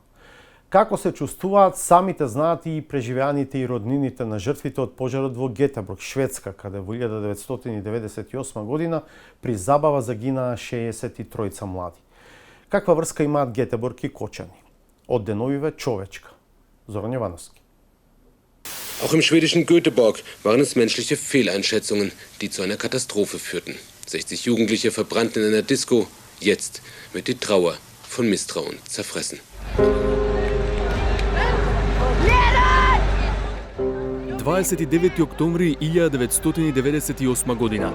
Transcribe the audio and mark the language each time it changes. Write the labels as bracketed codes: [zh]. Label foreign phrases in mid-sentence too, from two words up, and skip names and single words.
[mk] Како се чувствуваат, самите знаат и преживеаните и роднините на жртвите од пожарот во Гетеборг, Шведска, каде во 1998 година при забава загинаа 63 млади. Каква врска имаат Гетеборг и Кочани? Од деновиве човечка. Зоран Јовановски. [de] Auch im schwedischen Göteborg waren es menschliche Fehleinschätzungen, die zu einer Katastrophe führten. 60 Jugendliche verbrannten in einer Disco. Jetzt wird die Trauer von Misstrauen zerfressen. [mk] 29 октомври 1998 година.